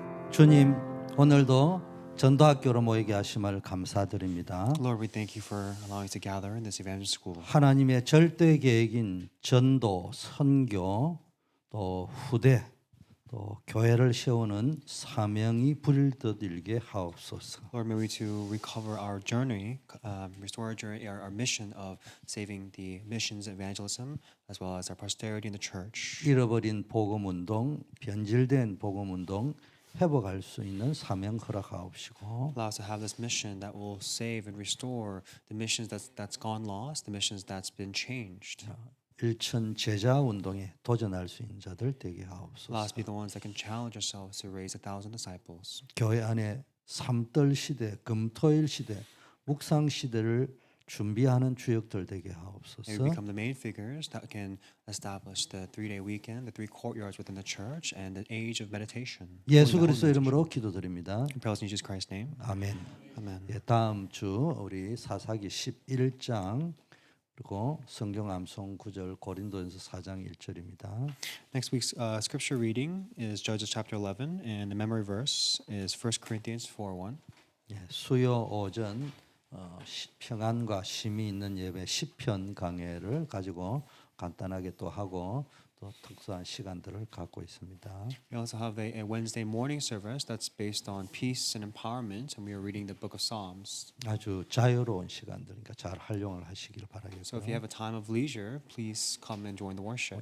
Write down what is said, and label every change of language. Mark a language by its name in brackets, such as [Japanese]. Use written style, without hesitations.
[Korean] 주님, 오늘도 전도학교로 모이게 하심을 감사드립니다. [English] Lord, we thank you for allowing us to gather in this evangelist school. [Korean] 하나님의 절대 계획인 전도, 선교, 또 후대, 또 교회를 세우는 사명이 불일게 하옵소서. [English] Lord, may we to recover our journey, restore our journey, our mission of saving the missions evangelism, as well as our posterity in the church. [Korean] 잃어버린 복음 운동, 변질된 복음 운동 회복할 수 있는 사명 허락하옵시고 [English] Allow us to have this mission that will save and restore the missions that's gone lost, the missions that's been changed. [Korean] 일천 제자 운동에 도전할 수 있는 자들 되게 [English] Allow us [Korean] 하옵소서. [English] to be the ones that can challenge ourselves to raise 1,000 disciples. [Korean] 교회 안에 삼떨 시대, 금토일 시대, 묵상 시대를 준비하는 주역들 되게 [English] May we [Korean] 하옵소서. [English] become the main figures that can establish the 3-day weekend, the 3 courtyards within the church, and the age of meditation. [Korean] 예수 그리스도 이름으로 기도드립니다. [English] In Jesus Christ's name. [Korean] 아멘. [English] Amen. [Korean] 예, 다음 주 우리 사사기 11장 그리고 성경 암송 9절 고린도전서 4장 1절입니다. [English] Next week's scripture reading is Judges chapter 11, and the memory verse is 1 Corinthians 4:1. [Korean] 예, 수요 오전 평안과 쉼이 있는 예배 시편 강해를 가지고 간단하게 또 하고 또 특수한 시간들을 갖고 있습니다. [English] We also have a Wednesday morning service that's based on peace and empowerment, and we are reading the book of Psalms. [Korean] 아주 자유로운 시간들이니까 잘 활용을 하시기를 [English] So if you have a time of leisure, please come and join the worship.